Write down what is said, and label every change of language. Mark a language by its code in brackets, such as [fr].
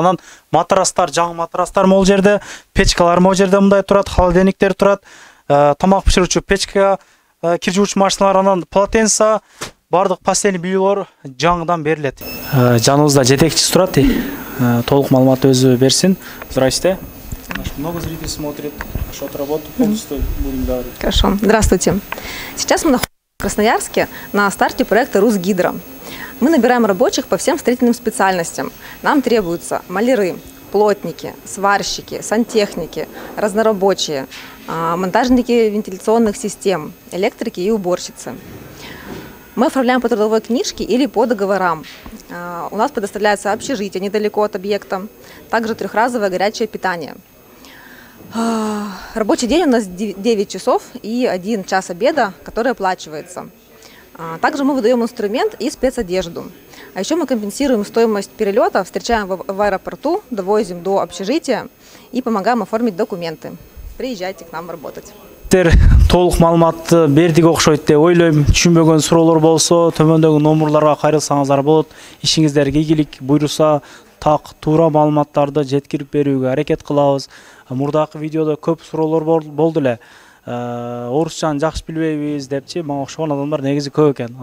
[ky] Анан матрастар, жаңы матрастар могул жерде, печкалар могул жерде мындай турат, холодильниктер турат, тамак пиширүүчү печка, кир жууч машиналар, анан полотенца, бардык постельный бельелор жаңыдан берилет. Жаныбызда жетекчиси турат, толук маалымат өзү берсин. [ru] Здрасте. Много зрителей смотрит, что-то работает полностью, будем говорить. Хорошо. Здравствуйте. Сейчас мы находимся в Красноярске на старте проекта «Русгидро». Мы набираем рабочих по всем строительным специальностям. Нам требуются маляры, плотники, сварщики, сантехники, разнорабочие, монтажники вентиляционных систем, электрики и уборщицы. Мы оформляем по трудовой книжке или по договорам. У нас предоставляется общежитие недалеко от объекта, также трехразовое горячее питание. Рабочий день у нас 9 часов и 1 час обеда, который оплачивается. Также мы выдаем инструмент и спецодежду. А еще мы компенсируем стоимость перелета, встречаем в аэропорту, довозим до общежития и помогаем оформить документы. Приезжайте к нам работать. [ky] Толук маалыматты бердик окшойт деп ойлойм. Түшүнбөгөн суроолор болсо, төмөндөгү номерларга кайрылсаңыздар болот. Ишиңиздерге ийгилик, буйруса так туура маалыматтарды жеткирип берүүгө аракет кылабыз. Мурдакы видеодо көп суроолор болду эле. Орусчаны жакшы билбейбиз депчи, мага окшогон адамдар негизи көп экен.